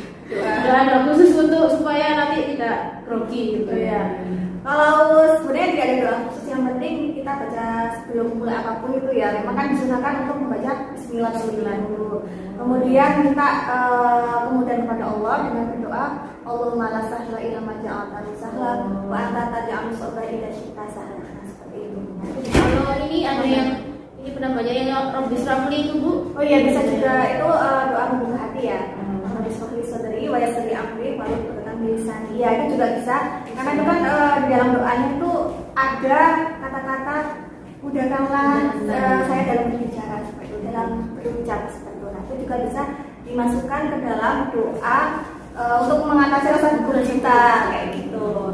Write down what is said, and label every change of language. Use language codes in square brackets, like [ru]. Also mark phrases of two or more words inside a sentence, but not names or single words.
[id] Doa khusus untuk supaya nanti tidak grogi gitu Iya. Kalau sebenarnya tidak ada doa khusus, yang penting kita baca sebelum mulai apapun itu ya. Memang kan disunahkan untuk membaca Bismillah terlebih dahulu. Kemudian minta kemudahan kepada Allah dengan berdoa, [ar] اللهم لا سهل إلا ما جعلته سهلا وأنت تجعل الصبر إذا شئت سهلا. [id] Nah, seperti itu. Kalau ini ada yang ini pernah baca yang Rabbi Srafli itu Bu? Oh iya, bisa juga itu doa membuka hati ya. [ar] رب اشرح لي صدري ويسر لي أمري واحلل عقدة من لساني. Ya, itu juga bisa. Karena itu kan di dalam doanya itu ada kata-kata mudahkanlah saya dalam berbicara seperti itu, dalam berucap seperti itu. Nah, itu juga bisa dimasukkan ke dalam doa untuk mengatasi rasa gugup kita kayak gitu.